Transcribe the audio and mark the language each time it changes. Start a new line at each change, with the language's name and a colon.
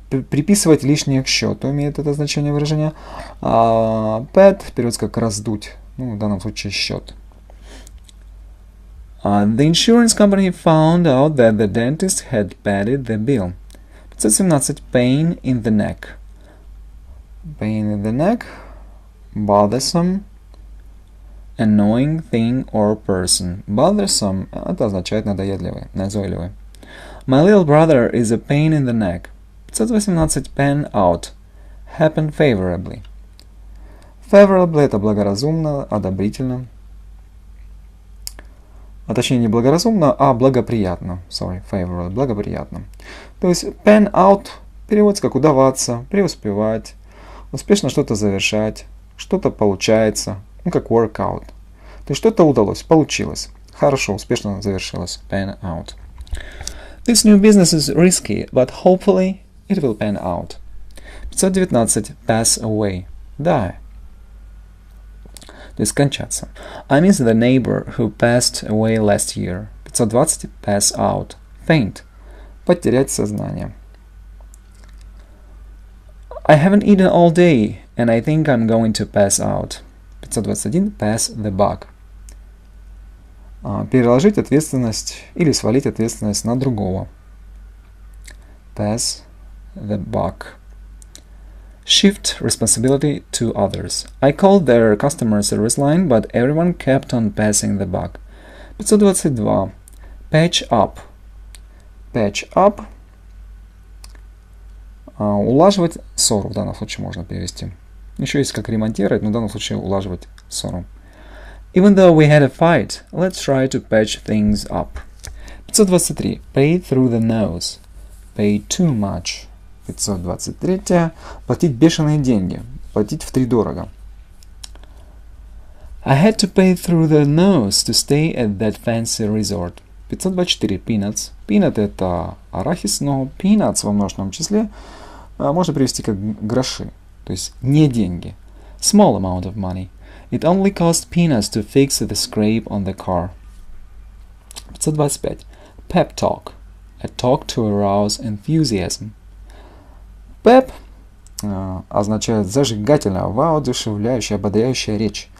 Russian: Приписывать лишнее к счету имеет это значение выражения. Pad переводится как раздуть. В данном случае счет.
English: The insurance company found out that the dentist had padded the bill. 517. Pain in the neck. Pain in the neck. Bothersome. Annoying thing or person.
Russian: Bothersome — это означает надоедливый, назойливый.
English: My little brother is a pain in the neck. 518. Pan out. Happen favorably.
Russian: Favorably — это благоразумно, одобрительно. Точнее, не благоразумно, а благоприятно. Favorable — благоприятно. То есть pan out переводится как удаваться, преуспевать, успешно что-то завершать, что-то получается, как workout. То есть что-то удалось, получилось, хорошо, успешно завершилось.
English: Pan out. This new business is risky, but hopefully it will pan out. 519. Pass away. Die.
Russian: То есть скончаться.
English: I miss the neighbor who passed away last year. 520. Pass out. Faint.
Russian: Потерять сознание.
English: I haven't eaten all day, and I think I'm going to pass out. 521. Pass the buck.
Russian: Переложить ответственность или свалить ответственность на другого.
English: Pass the buck. Shift responsibility to others. I called their customer service line, but everyone kept on passing the buck. 522. Patch up. Patch up.
Russian: Улаживать ссору в данном случае можно перевести. Еще есть как ремонтировать, но в данном случае улаживать ссору.
English: Even though we had a fight, let's try to patch things up. 523. Pay through the nose. Pay too much. 523.
Russian: Платить бешеные деньги. Платить втридорого.
English: I had to pay through the nose to stay at that fancy resort. 524. Peanuts.
Russian: Peanut — это арахис, но peanuts во множественном числе можно перевести как гроши. То есть не деньги.
English: Small amount of money. It only cost peanuts to fix the scrape on the car. 525. Pep talk. A talk to arouse enthusiasm.
Russian: Pep означает зажигательная, воодушевляющая, ободряющая речь.